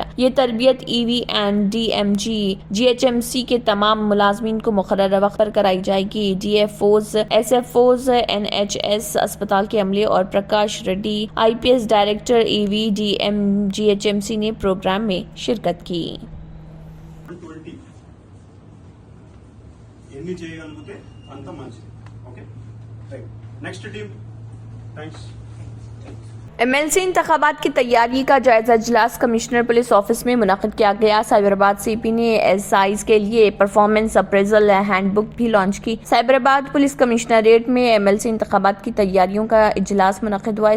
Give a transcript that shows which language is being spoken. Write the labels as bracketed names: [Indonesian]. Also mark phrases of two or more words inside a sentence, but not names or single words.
[Urdu] یہ تربیت EV اینڈ DMG GHMC کے تمام ملازمین کو مقررہ وقت پر کرائی جائے گی۔ DFOs SFOs NHS اسپتال کے عملے اور پرکاش ریڈی IPS ڈائریکٹر EV DM GHMC نے پروگرام میں شرکت کی۔ [Telugu] ఎన్ని చేయగలిగితే అంత మంచిది. [English] okay right next team thanks. [Urdu] MLC انتخابات کی تیاری کا جائزہ اجلاس کمشنر پولیس آفس میں منعقد کیا گیا۔ سائبرآباد CP نے SIs کے لیے [English] performance appraisal hand book [Urdu] بھی لانچ کی۔ سائبرآباد پولیس کمشنریٹ میں MLC انتخابات کی تیاریوں کا اجلاس منعقد ہوا۔